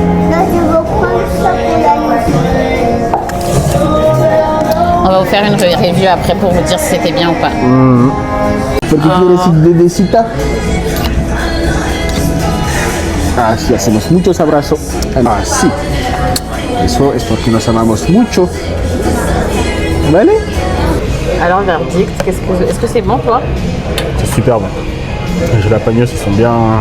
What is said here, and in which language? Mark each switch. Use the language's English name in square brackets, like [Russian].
[French] Là, je vais prendre ça pour la On va vous faire une review après pour vous dire si c'était bien ou pas. [Spanish] Porque quieres bebecita. Así hacemos muchos abrazos. Así. Eso es porque nos amamos mucho. ¿Vale? [French] Alors, verdict, est-ce que c'est bon, toi? C'est super bon. Les jalapenos, ils sont bien.